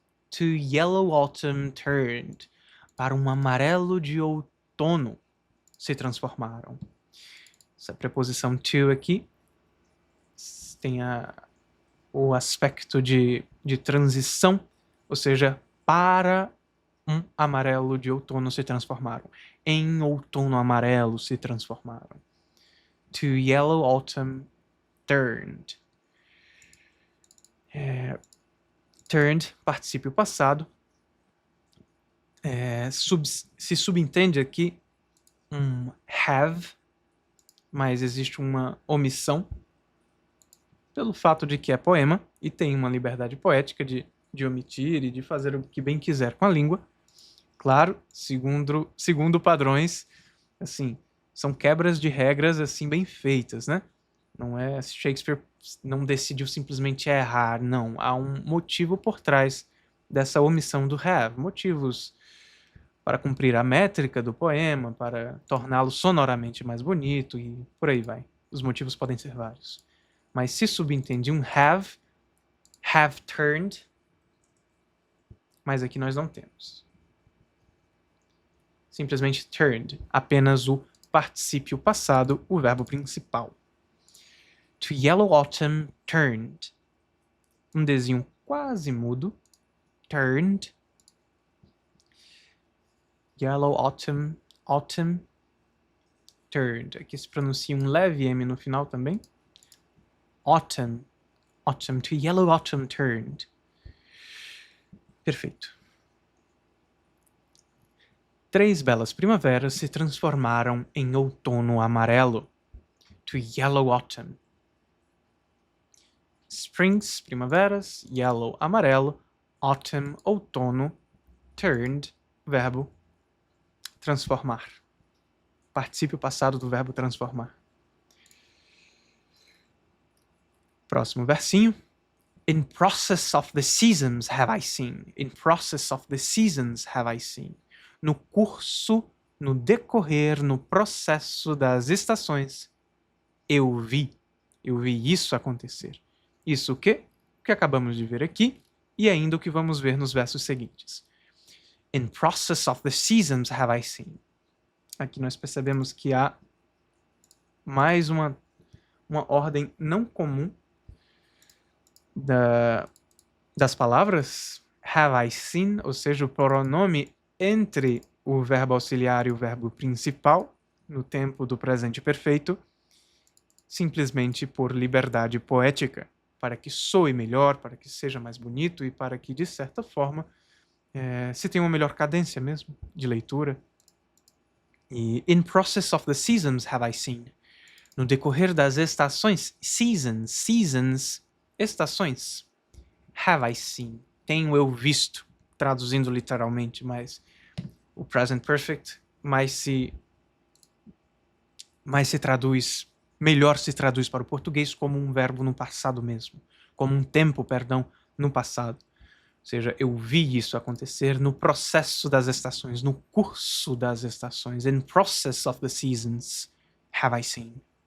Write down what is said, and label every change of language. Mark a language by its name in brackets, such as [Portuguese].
[English] To yellow autumn turned, [Portuguese] para um amarelo de outono se transformaram. Essa preposição to aqui tem o aspecto de transição, ou seja, para um amarelo de outono se transformaram. Em outono amarelo se transformaram. [English] To yellow autumn turned. [Portuguese] Turned, particípio passado. Se subentende aqui um have, mas existe uma omissão. pelo fato de que é poema e tem uma liberdade poética de omitir e de fazer o que bem quiser com a língua. Claro, segundo padrões, assim, são quebras de regras assim bem feitas, né? Não é Shakespeare não decidiu simplesmente errar, não. Há um motivo por trás dessa omissão do have. Motivos para cumprir a métrica do poema, para torná-lo sonoramente mais bonito e por aí vai. Os motivos podem ser vários. Mas se subentende um [English] have turned, [Portuguese] mas aqui nós não temos. Simplesmente turned, apenas o particípio passado, o verbo principal. [English] To yellow autumn turned. [Portuguese] Um Dzinho quase mudo. Turned. [English] Yellow autumn, autumn, turned. [Portuguese] Aqui se pronuncia um leve M no final também. [English] Autumn, autumn, to yellow autumn turned. [Portuguese] Perfeito. 3 belas primaveras se transformaram em outono amarelo. [English] To yellow autumn. [Portuguese] Springs, primaveras, yellow, amarelo, autumn, outono, turned, verbo transformar. Particípio passado do verbo transformar. Próximo versinho. [English] In process of the seasons have I seen. In process of the seasons have I seen. [Portuguese] No curso, no decorrer, no processo das estações, eu vi. Eu vi isso acontecer. Isso o quê? O que acabamos de ver aqui e ainda o que vamos ver nos versos seguintes. [English] In process of the seasons have I seen. [Portuguese] Aqui nós percebemos que há mais uma ordem não comum das palavras. [English] Have I seen, [Portuguese] ou seja, o pronome entre o verbo auxiliar e o verbo principal, no tempo do presente perfeito, simplesmente por liberdade poética, para que soe melhor, para que seja mais bonito e para que, de certa forma, se tenha uma melhor cadência mesmo de leitura. [English] E in process of the seasons have I seen. [Portuguese] No decorrer das estações, seasons, estações, [English] have I seen. [Portuguese] Tenho eu visto, traduzindo literalmente, mas o present perfect mais se traduz, melhor se traduz para o português como um verbo no passado mesmo, como um tempo, perdão, no passado. Ou seja, eu vi isso acontecer no processo das estações, no curso das estações. [English] In process of the seasons have I seen.